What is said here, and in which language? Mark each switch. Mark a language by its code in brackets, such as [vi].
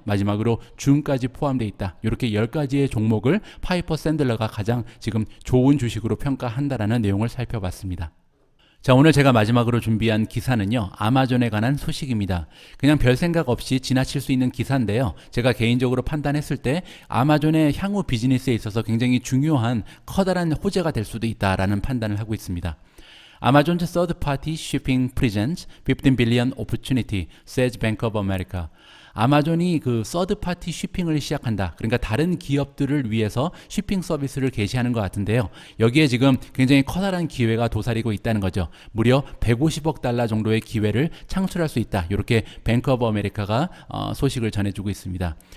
[ko] 마지막으로 줌까지 포함되어 있다. 이렇게 10가지의 종목을 파이퍼 샌들러가 가장 지금 좋은 주식으로 평가한다라는 내용을 살펴봤습니다. 자, 오늘 제가 마지막으로 준비한 기사는요, 아마존에 관한 소식입니다. 그냥 별 생각 없이 지나칠 수 있는 기사인데요, 제가 개인적으로 판단했을 때 아마존의 향후 비즈니스에 있어서 굉장히 중요한 커다란 호재가 될 수도 있다라는 판단을 하고 있습니다. [en] Amazon's third-party shipping presents 15 billion opportunity, says Bank of America. [ko] 아마존이 그 서드파티 쉬핑을 시작한다. 그러니까 다른 기업들을 위해서 쉬핑 서비스를 개시하는 것 같은데요. 여기에 지금 굉장히 커다란 기회가 도사리고 있다는 거죠. 무려 150억 달러 정도의 기회를 창출할 수 있다. 이렇게 뱅크 오브 아메리카가 소식을 전해주고 있습니다.